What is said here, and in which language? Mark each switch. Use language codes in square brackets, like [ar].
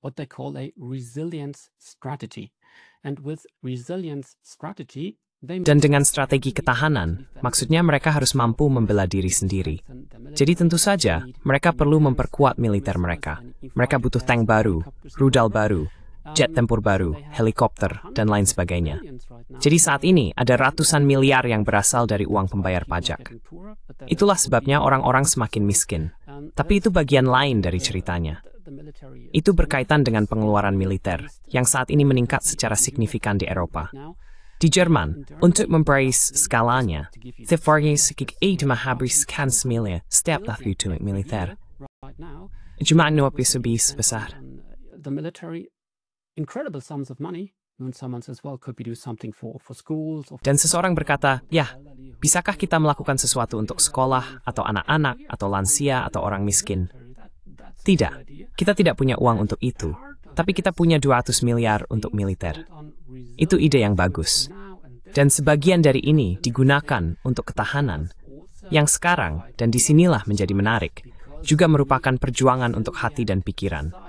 [en] What they call a resilience strategy. And with resilience strategy, [id] Dan dengan strategi ketahanan, maksudnya mereka harus mampu membela diri sendiri. Jadi tentu saja, mereka perlu memperkuat militer mereka. Mereka butuh tank baru, rudal baru, jet tempur baru, helikopter, dan lain sebagainya. Jadi saat ini ada ratusan miliar yang berasal dari uang pembayar pajak. Itulah sebabnya orang-orang semakin miskin. Tapi itu bagian lain dari ceritanya. Itu berkaitan dengan pengeluaran militer, yang saat ini meningkat secara signifikan di Eropa. Di Jerman, untuk memperais skalanya, sefarnya sekitar menghabiskan miliar setiap tahun untuk militer. Jumlahnya lebih besar. [en] The military, incredible sums of money. When someone says, well, could we do something for schools? [id] Dan seseorang berkata, ya, bisakah kita melakukan sesuatu untuk sekolah, atau anak-anak, atau lansia, atau orang miskin? Tidak, kita tidak punya uang untuk itu. Tapi kita punya 200 miliar untuk militer. Itu ide yang bagus. Dan sebagian dari ini digunakan untuk ketahanan, yang sekarang, dan disinilah menjadi menarik, juga merupakan perjuangan untuk hati dan pikiran.